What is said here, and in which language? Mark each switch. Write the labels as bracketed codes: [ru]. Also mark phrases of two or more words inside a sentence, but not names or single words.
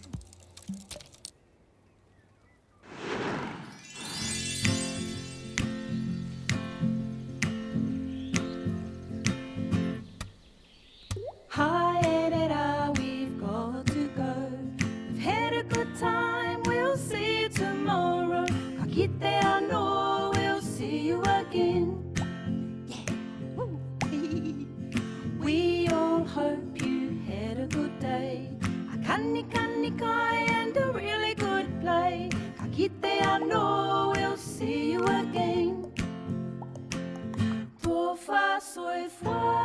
[en] Hi, Edita, we've got to go. We've had a good time, we'll see you tomorrow. [mi] Ka kite anō, [en] we'll see you again. Yeah. Woo. We all hope you had a good day. A [mi] kani kai [en] and a really good play. Ka kite anō, we'll see you again. [sm] Tō wha soifua